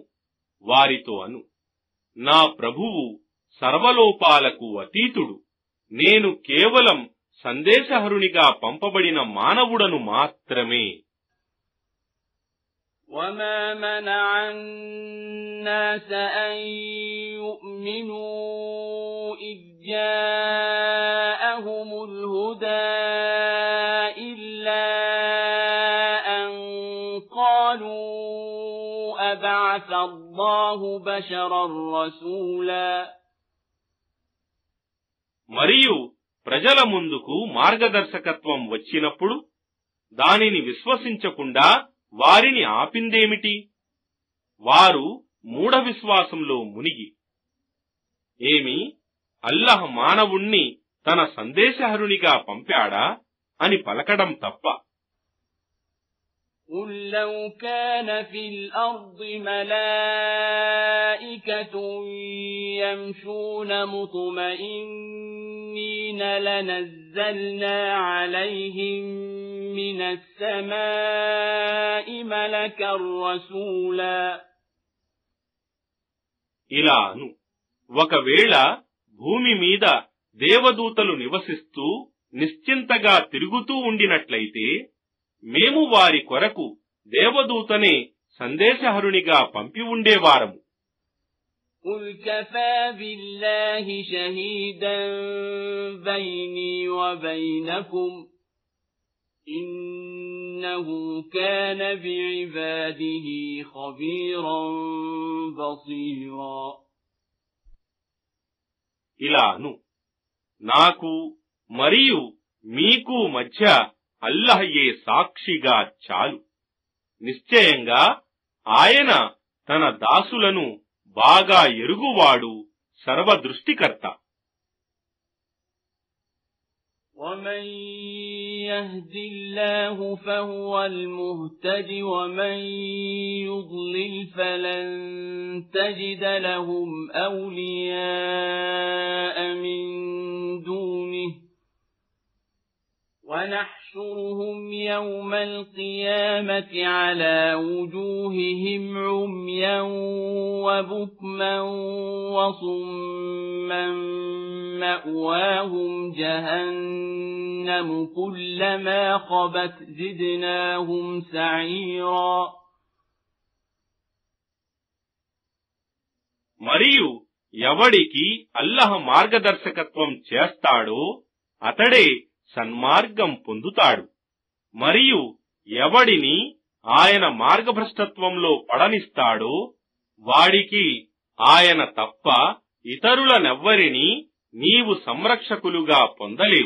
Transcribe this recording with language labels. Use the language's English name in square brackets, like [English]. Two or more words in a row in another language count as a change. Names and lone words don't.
[Telugu] వారితో అను, నా ప్రభువు సర్వలోపాలకు అతీతుడు, నేను కేవలం సందేశహరునిగా పంపబడిన మానవుడను మాత్రమే. [Arabic] وَمَا مَنَعَ النَّاسَ أَن يُؤْمِنُوا إِذْ جَاءَهُمُ الْهُدَىٰ إِلَّا أَن قَالُوا أَبَعَثَ اللَّهُ بَشَرًا رَّسُولًا. [Telugu] మరియు ప్రజల ముందుకు మార్గదర్శకత్వం వచ్చినప్పుడు దానిని విశ్వసించకుండా వారిని ఆపిందేమిటి? వారు మూఢ విశ్వాసంలో మునిగి, ఏమి అల్లాహ్ మానవుణ్ణి తన సందేశహరునిగా పంపాడా అని పలకడం తప్ప. [Arabic] قُل لَّوْ كَانَ فِي الْأَرْضِ مَلَائِكَةٌ يَمْشُونَ مُطْمَئِنِّينَ لَنَزَّلْنَا عَلَيْهِم مِّنَ السَّمَاءِ مَلَكًا رَّسُولًا. [Telugu] ఇలాను, ఒకవేళ భూమి మీద దేవదూతలు నివసిస్తూ నిశ్చింతగా తిరుగుతూ ఉండినట్లయితే మేము వారి కొరకు దేవదూతనే సందేశహరునిగా పంపి ఉండేవారము. [Arabic] قُلْ كَفَى بِاللَّهِ شَهِيدًا بَيْنِي وَبَيْنَكُمْ إِنَّهُ كَانَ بِعِبَادِهِ خَبِيرًا بَصِيرًا. [Telugu] ఇలాను, నాకు మరియు మీకు మధ్య అల్లాహయే సాక్షిగా చాలు. నిశ్చయంగా ఆయన తన దాసులను బాగా ఎరుగువాడు, సర్వదృష్టికర్త. [Arabic] وَمَن يَهْدِ اللَّهُ فَهُوَ الْمُهْتَدِ وَمَن يُضْلِلْ فَلَن تَجِدَ لَهُمْ أَوْلِيَاءَ مِن دُونِهِ وَنَحْشُرُهُمْ يَوْمَ الْقِيَامَةِ عَلَى وُجُوهِهِمْ عُمْيًا وَبُكْمًا وَصُمًّا مَّأْوَاهُمْ جَهَنَّمُ كُلَّمَا خَبَتْ زِدْنَاهُمْ سَعِيرًا. [Telugu] మరియు ఎవడికి అల్లాహ్ మార్గదర్శకత్వం చేస్తాడో అతడే సన్మార్గం పొందుతాడు. మరియు ఎవడిని ఆయన మార్గభ్రష్టత్వంలో పడనిస్తాడో వాడికి ఆయన తప్ప ఇతరులనెవ్వరినీ నీవు సంరక్షకులుగా పొందలేవు.